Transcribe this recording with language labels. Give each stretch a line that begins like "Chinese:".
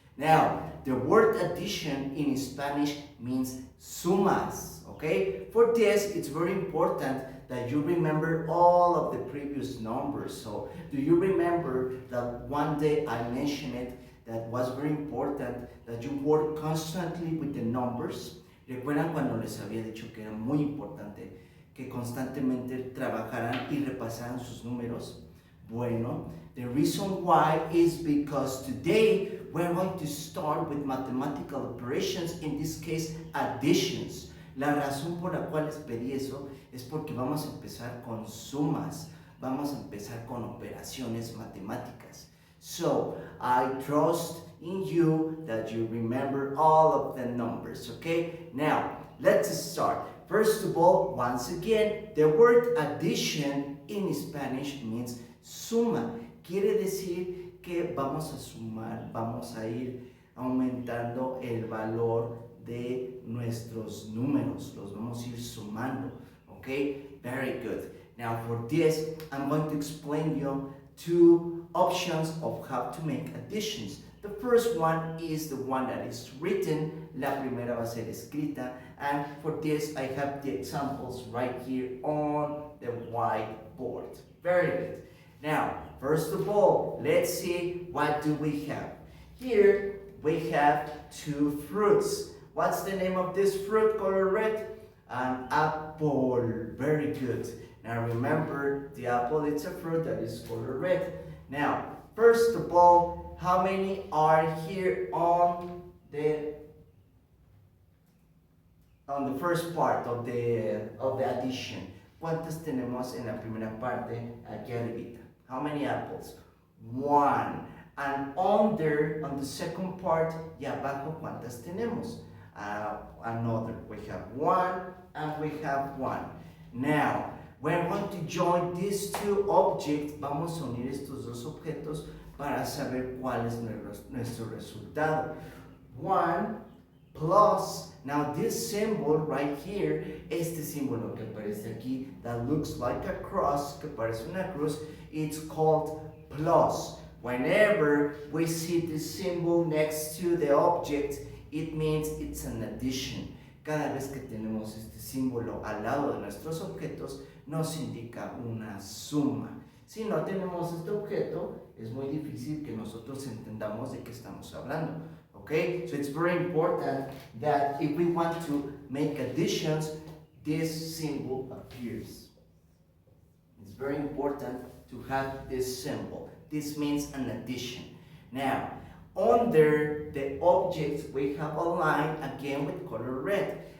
English: Now, the word addition in Spanish means sumas, okay? For this, it's very important that you remember all of the previous numbers. So, do you remember that one day I mentioned it that was very important that you work constantly with the numbers?
Spanish: ¿Recuerdan cuando les había dicho que era muy importante que constantemente trabajaran y repasaran sus números?
English: Bueno, the reason why is because today we're going to start with mathematical operations, in this case additions.
Spanish: La razón por la cual les pedí eso es porque vamos a empezar con sumas, vamos a empezar con operaciones matemáticas.
English: So, I trust in you that you remember all of the numbers, okay? Now, let's start. First of all, once again, the word addition in Spanish means suma.
Spanish: Quiere decir que vamos a sumar, vamos a ir aumentando el valor de nuestros números, los vamos a ir sumando, okay?
English: Very good. Now for this, I'm going to explain you two options of how to make additions. The first one is the one that is written,
Spanish: la primera va a ser escrita,
English: and for this I have the examples right here on the whiteboard. Very good. Now, first of all, let's see what do we have. Here we have two fruits. What's the name of this fruit color red? An apple. Very good. Now remember, the apple is a fruit that is color red. Now, first of all, how many are here on the first part of the addition?
Spanish: ¿Cuántas tenemos en la primera parte aquí arribita?
English: How many apples? One. And on the second part,
Spanish: y abajo, ¿cuántas tenemos?
English: Another. We have one and we have one. Now, we're going to join these two objects.
Spanish: Vamos a unir estos dos objetos para saber cuál es nuestro resultado.
English: One plus, now this symbol right here,
Spanish: este símbolo que aparece aquí,
English: that looks like a cross,
Spanish: que parece una cruz,
English: it's called plus. Whenever we see this symbol next to the object, it means it's an addition.
Spanish: Cada vez que tenemos este símbolo al lado de nuestros objetos, nos indica una suma. Si no tenemos este objeto, es muy difícil que nosotros entendamos de qué estamos hablando.
English: Okay? So it's very important that if we want to make additions, this symbol appears. It's very important to have this symbol. This means an addition. Now, under the objects, we have a line again with color red.